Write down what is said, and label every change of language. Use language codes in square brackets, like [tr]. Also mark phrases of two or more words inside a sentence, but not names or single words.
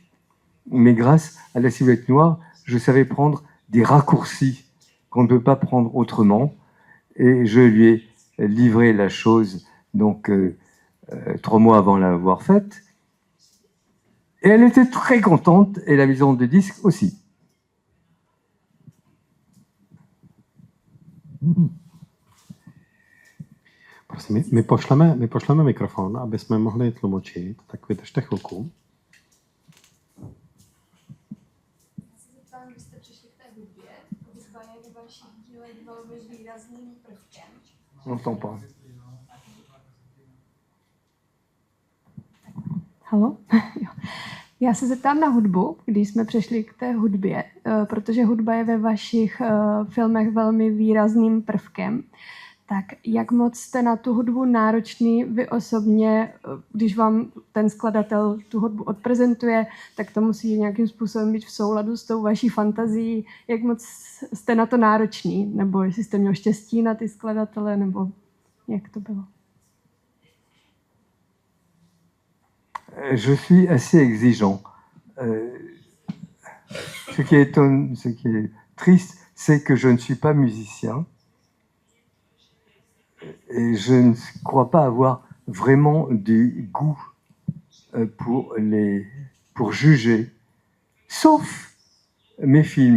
[fr] Mais grâce à la silhouette noire, je savais prendre des raccourcis qu'on ne peut pas prendre autrement. Et je lui ai livré la chose donc 3 mois avant l'avoir faite. Et elle était très contente, et la maison de disques aussi. [cs] Prosím, my pošleme mikrofon, aby jsme mohli tlumočit, tak vydržte chvilku. Vy jste přišli k té hudbě, hudba je ve vašich dílech velmi výrazným prvkem. [fr] N'entends pas. [cs] Haló? Já se zeptám na hudbu, když jsme přešli k té hudbě, protože hudba je ve vašich filmech velmi výrazným prvkem. Tak jak moc jste na tu hudbu náročný vy osobně, když vám ten skladatel tu hudbu odprezentuje, tak to musí nějakým způsobem být v souladu s tou vaší fantazií. Jak moc jste na to náročný? Nebo jestli jste měl štěstí na ty skladatele, nebo jak to bylo? [fr] Je suis assez exigeant. Ce qui est triste, c'est que je ne suis pas musicien. Et je ne crois pas avoir vraiment du goût pour juger, sauf mes films.